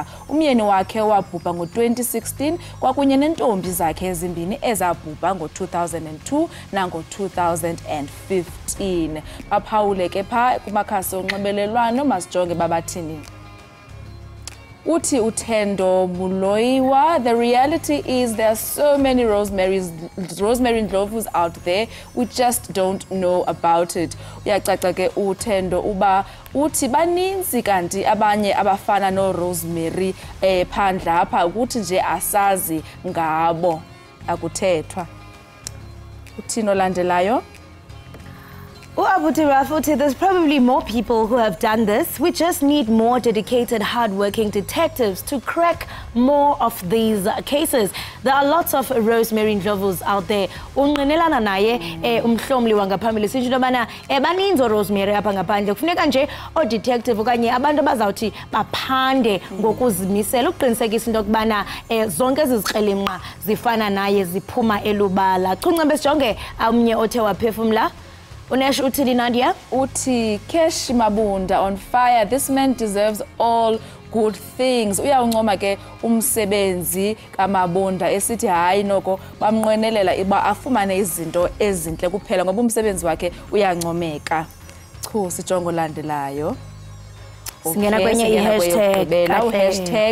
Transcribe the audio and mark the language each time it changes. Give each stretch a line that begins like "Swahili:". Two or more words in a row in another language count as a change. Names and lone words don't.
Xhosa: Umyeni wakhe wabhubha ngo-2016 kwakunye nentombi zakhe ezimbini ezabhubha ngo-2002 nango-2015. Baphawule ke pha kumakhasi onxibelelwano masijonge babathini. Uthi Uthendo Muloiwa,
English: the reality is there are so many Rosemary Ndlovus out there, we just don't know about it.
Xhosa: Uyacaca ke Uthendo uba uthi baninzi kanti abanye abafana no Rosemary phandle apha ukuthi nje asazi ngabo akuthethwa. Uthino landelayo.
English: There's probably more people who have done this. We just need more dedicated, hard-working detectives to crack more of these cases. There are lots of Rosemary Ndlovus out there.
Xhosa: Unqinelana naye umhlomli wangaphambili sithi into yobana baninzi oRosemary apha ngaphandle. Kufuneka nje odetective okanye abantu abazawuthi baphande ngokuzimisela ukuqinisekisa into yokubana zonke ezi zikrelemnqa zifana naye ziphuma elubala. Chuncembe sijonge omnye othe waphefumla. Unesh uthini Nadia? Uthi Keshi Mabunda
English: on fire. This man deserves all good things.
Xhosa: Uyawuncoma ke umsebenzi kaMabunda esithi hayi noko bamnqwenelela iba afumane izinto ezinhle kuphela ngoba umsebenzi wakhe uyancomeka. Chu sijongo landelayo. Singena kwenye i-hashtag